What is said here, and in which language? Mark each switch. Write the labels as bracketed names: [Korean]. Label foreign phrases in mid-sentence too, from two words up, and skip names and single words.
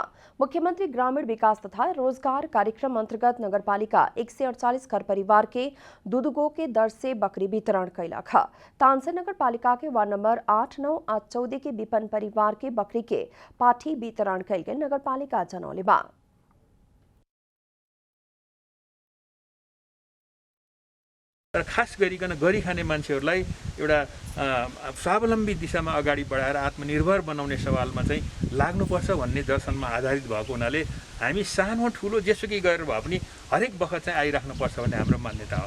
[Bhojpuri] मुख्यमंत्री ग्रामीण विकास तथा रोजगार कार्यक्रम अंतर्गत नगरपालिका 148 घर परिवार के दूधगो के दर से बकरी वितरण कैलक। तानसेन नगरपालिका के वार्ड नंबर 8, 9 आ 14 के विपन्न परिवार के बकरी के पाठी वितरण कैल गेल नगरपालिका जनौले बा। [Nepali] तर खास गरिकन गरी खाने मान्छेहरूलाई एउटा स्वावलम्बी दिशामा अगाडि बढाएर आत्मनिर्भर बनाउने सवालमा चाहिँ लाग्नुपर्छ भन्ने दर्शनमा आधारित भएको हुनाले हामी सानो ठुलो जेसुकै गरेर भए पनि हरेक बखत चाहिँ आइराख्नुपर्छ भन्ने हाम्रो मान्यता हो।